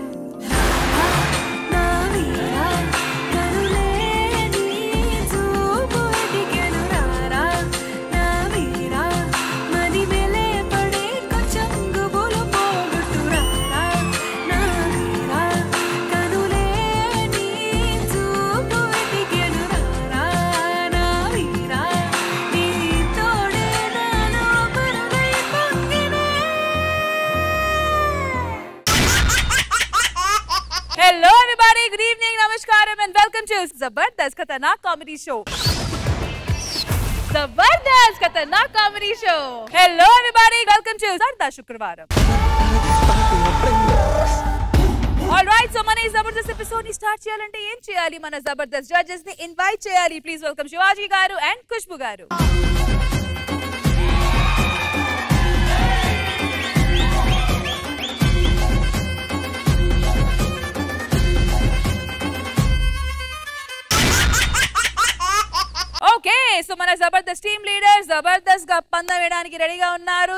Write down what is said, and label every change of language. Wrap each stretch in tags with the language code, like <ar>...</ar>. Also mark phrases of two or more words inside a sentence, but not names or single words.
<te>నా వీరా కనులే నీ చూపు ఎదిగెను రారా నా వీరా మది మెలే పడే కొంచెం గుబులు పోగొట్టు రారా నా వీరా కనులే నీ చూపు ఎదిగెను రారా నా వీరా నీ తోడే నాలో పరువై పొంగినే.</te> <en>hello everybody good evening namaskar and welcome to Jabardast Khatarnak Comedy Show Jabardast Khatarnak Comedy Show hello everybody welcome to Sarda Shukravar alright so</en> <te>మన జబర్దస్త్ ఎపిసోడ్ ని స్టార్ట్ చేయాలంటే ఏం చేయాలి? మన జబర్దస్త్ జడ్జెస్ ని ఇన్వైట్ చేయాలి.</te> <en>please welcome</en> <te>శివాజీ గారు అండ్ ఖుష్బు గారు.</te> <en>okay so</en> <te>మన జబర్దస్త్</te> <en>team leader</en> <te>జబర్దస్త్ గా పందెం వేయడానికి రెడీగా ఉన్నారు.</te>